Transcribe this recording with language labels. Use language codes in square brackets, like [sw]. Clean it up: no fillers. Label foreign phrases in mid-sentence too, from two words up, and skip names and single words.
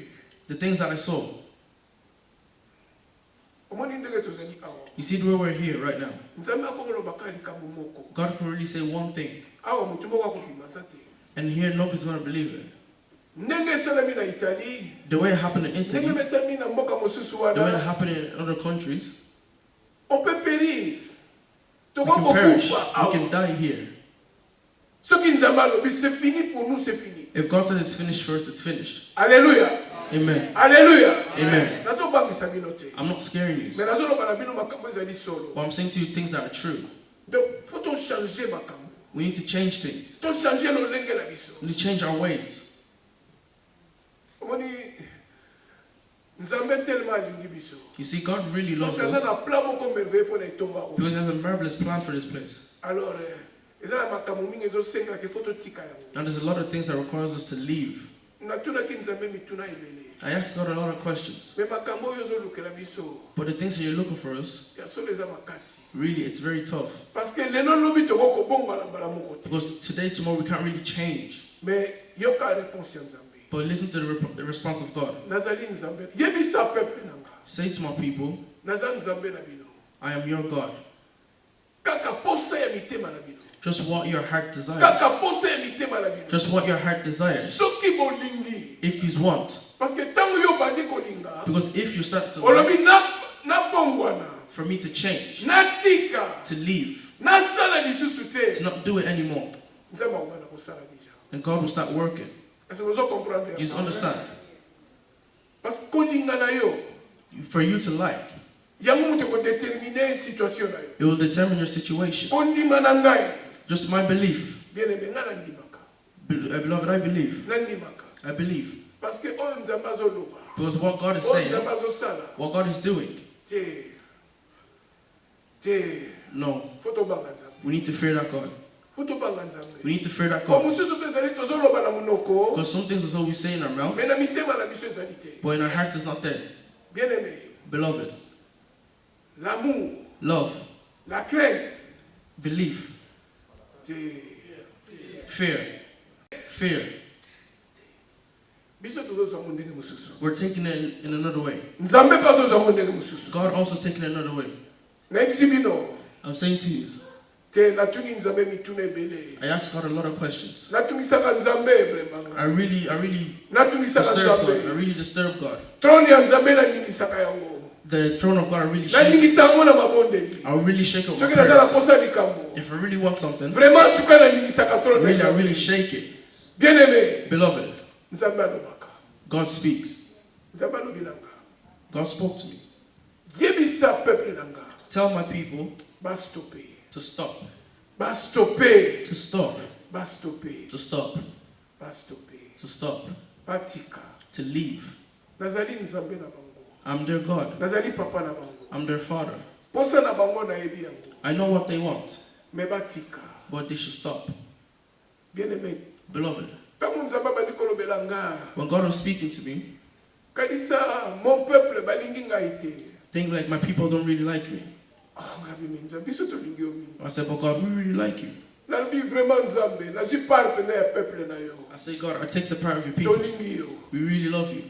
[en] the things that I saw, [ln] Omoni ndenge tozali awa. [en] you see where we're here right now. [ln] Nzambe akoloba ka likambo moko. [en] God can really say one thing, [ln] Awa mutu moko akopima sa te. [en] and here nobody's going to believe it. [ln] Ndenge esalami na Italie. [en] The way it happened in [ln] Ndenge [en] Italy, [ln] esalami na mboka mosusu [en] the way it [ln] wana. [en] happened in other countries, [fr] On peut périr. [en] we can perish, [ln] Tokokufa [en] we can [ln] awa. [en] die here. [ln] Soki Nzambe alobi [fr] c'est fini pour nous, c'est fini. [en] If God says it's finished first, it's finished. Alléluia. Amen. Alléluia. Amen. [ln] Nazobangisa bino te. [en] I'm not scaring you, [ln] Mais nazoloba na bino makambo ezali solo. [en] but I'm saying to you things that are true. [fr] Donc, faut on changer makambo. [en] We need to change things. [ln] To changer lolenge na biso. [en] We need to change our ways. [ln] Omoni Nzambe tellement alingi biso. [en] You see, God really loves [fr] Donc, ça [en] us [ln] na plan moko merveilleux pour na etonga oyo. [en] because He has a marvelous plan for this place. [ln] Alors, eza na makambo mingi ezosenga [fr] ke faut [ln] totika yango. [en] And there's a lot of things that requires us to leave. [ln] Natunaki Nzambe mituna ebele. [en] I asked God a lot of questions, [ln] Mais makambo oyo ezolukela biso [en] but the things that you're looking for us, [ln] ya solo eza makasi. [en] really, it's very tough. [fr] Parce que [ln] lelo lobi toko kobonga na mbala moko te. [en] Because today, tomorrow, we can't really change. [ln] Mais yoka réponse ya Nzambe. [en] But listen to the response of God. [ln] Nazali Nzambe. Yebisa peuple nanga. [en] Say to my people, [ln] Naza Nzambe na bino. [en] I am your God. [ln] Kaka posa ya mitema na bino. [en] Just what your heart desires. [ln] Kaka posa ya mitema na bino. [en] Just what your heart desires. [ln] Soki bolingi. [en] If you want. [fr] Parce que [ln] tango yo bandi kolinga. [en] Because if you start to like, [ln] Olobi na bongwana. [en] for me to change, [ln] Na tika. [en] to leave, [ln] Na sala lisusu [en] to [ln] te. [en] not do it anymore, [ln] Nzambe akobana kosala déjà. [en] and God will start working. [fr] Est-ce que vous comprenez? [en] You just understand? [fr] Parce que [ln] kolinga na yo. [en] For you to like, [ln] Yango mutu ko [fr] déterminer situation [ln] na yo. [en] it will determine your situation. [ln] Kondima na ngai. [en] Just my belief. [fr] Bien aimé [ln] ngana ndimaka. [en] Beloved, I believe. [ln] Na ndimaka. [en] I believe. [fr] Parce que [ln] oyo Nzambe azoloba. [en] Because what God is [ln] Oyo [en] saying, [ln] Nzambe azosala. [en] what God is doing, [ln] Te. [en] no. [ln] Faut tobanga Nzambe. [en] We need to fear that God. [ln] Faut tobanga Nzambe. [en] We need to fear that [ln] Ko [en] God. [ln] mususu pe ezali tozoloba na monoko. [en] Because some things is all we say in our mouth, [ln] Mais na mitema na biso ezali te. [en] but in our hearts it's not there. [fr] Bien aimé. [en] Beloved, [fr] L'amour, [en] love, [fr] la crainte, [en] belief, fear, fear. [ln] biso tozozwa ndenge mosusu. [en] We're taking it in another way. [ln] Nzambe pa azozwa ndenge mosusu. [en] God also is taking it another way. [ln] Nayebisi bino [en] I'm saying to you, [ln] te natuni Nzambe mituna ebele. [en] I asked God a lot of questions. [ln] Natungisaka Nzambe vraiment. [en] I really [ln] Natungisaka [en] disturbed God. I [ln] Nzambe. [en] really disturbed God. [ln] Trône ya Nzambe naningisaka yango. [en] The throne of God, I really shake. [ln] Naningisa yango na mabondeli. [en] I really shake up my [ln] Soki nazala [en] prayers. [ln] kosa likambo. [en] If I really want something, [ln] Vraiment tuka naningisaka trône ya [en] really, I [ln] Nzambe. [en] really shake it. [fr] Bien aimé. [en] Beloved, [ln] Nzambe alobaka. [en] God speaks. [ln] Nzambe alobi nanga. [en] God spoke to me. [ln] Yebisa peuple nanga. [en] Tell my people [ln] Bastope. [en] to stop. [ln] Bastope. [en] To stop. [ln] Bastope. [en] To stop. [ln] Bastope. [en] To stop. [ln] Batika. [en] To leave. [ln] Nazali nzambe na bango. [en] I'm their God. [ln] Nazali papa na bango. [en] I'm their father. [ln] Posa na bango na yebi yango. [en] I know what they want, [ln] Me batika. [en] but they should stop. [fr] Bien-aimé. [en] Beloved, [ln] Tango nzambe bali kolobela nga. [en] when God was speaking to me, [ln] Kadisa [fr] mon peuple [ln] balingi ngai te. [en] think like my people don't really like me. [ln] Ah, ngabi nzambe biso tolingi yo mingi. [en] I said, but God, we really like you. [ln] Nalobi vraiment nzambe. Na [fr] suis part [ln] na ya peuple na yo. [en] I said, God, I take the part of your people. [ln] Tolingi yo. [en] We really love you.